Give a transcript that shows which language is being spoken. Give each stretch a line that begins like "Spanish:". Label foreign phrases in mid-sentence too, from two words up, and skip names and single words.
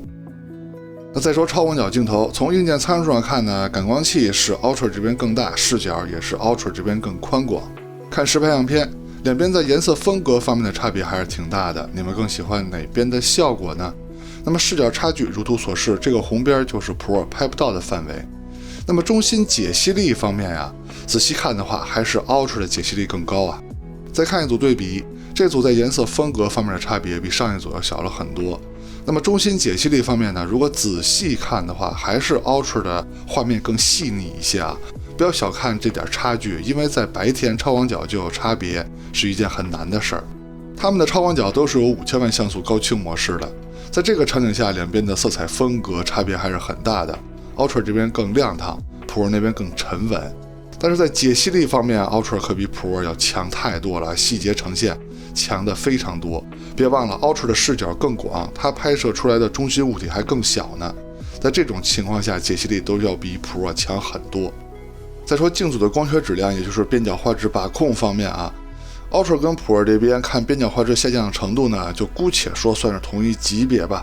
Chinese: 那再說超廣角鏡頭，從硬件參數上看呢，感光器是 Ultra 這邊更大，視角也是 Ultra 這邊更寬廣。看實拍樣片，兩邊在顏色風格方面的差別還是挺大的，你們更喜歡哪邊的效果呢？那麼視角差距如圖所示，這個紅邊就是 Pro 拍不到的範圍。那麼中心解析力方面呀，仔細看的話還是 Ultra 的解析力更高啊。再看一組對比，這組在顏色風格方面的差別比上一組要小了很多。那麼中心解析力方面呢，如果仔細看的話，還是 Ultra 的畫面更細膩一些啊。不要小看這點差距，因為在白天超廣角就有差別是一件很難的事兒。他們的超廣角都是有5000萬像素高清模式的，在這個場景下，兩邊的色彩風格差別還是很大的。Ultra 這邊更亮堂， Pro 那邊更沉穩。但是在解析力方面 ，Ultra 可比 Pro 要強太多了，細節呈現強的非常多。別忘了 Ultra 的視角更廣，它拍攝出來的中心物體還更小呢。在這種情況下，解析力都要比 Pro 強很多。再說鏡組的光學質量，也就是邊角畫質把控方面啊， Ultra 跟 Pro 這邊看邊角畫質下降的程度呢，就姑且說算是同一級別吧。